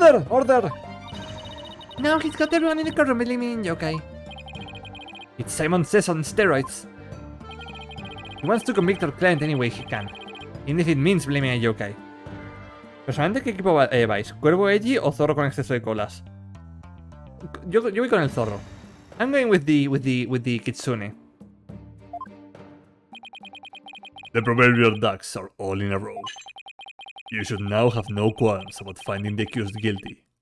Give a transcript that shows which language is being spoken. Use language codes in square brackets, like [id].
[en] Order! Now he's got everyone in the courtroom believing in yokai. It's Simon Says on steroids. He wants to convict our client any way he can, even if it means blaming a yokai. [es] Personalmente, ¿qué equipo vais? ¿Cuervo edgy o zorro con exceso de colas? Yo voy con el zorro. [en] I'm going with the kitsune. The proverbial ducks are all in a row. You should now have no qualms about finding the accused guilty.